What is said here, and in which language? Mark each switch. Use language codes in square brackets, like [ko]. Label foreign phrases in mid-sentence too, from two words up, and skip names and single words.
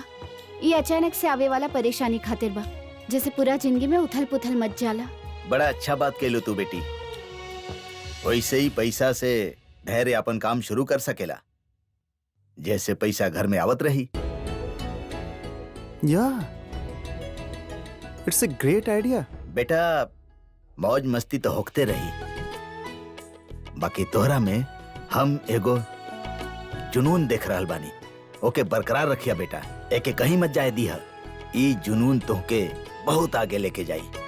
[bho] ये अचानक से आवे वाला परेशानी खातिर बा, जैसे पूरा जिंदगी में उथल पुथल मच जाला। बड़ा अच्छा बात कहलो तू बेटी। वैसे ही पैसा से धैर्य अपन काम शुरू कर सकेला, जैसे पैसा घर में आवत रही। [en] Yeah, it's a great idea. [bho] बेटा मौज मस्ती तो होते रही, बाकी तोहरा में हम एगो जुनून देख रहल बानी। ओके बरकरार रखिया बेटा, एके कहीं मत जाए दीहा। ई जुनून तोहके बहुत आगे लेके जाई।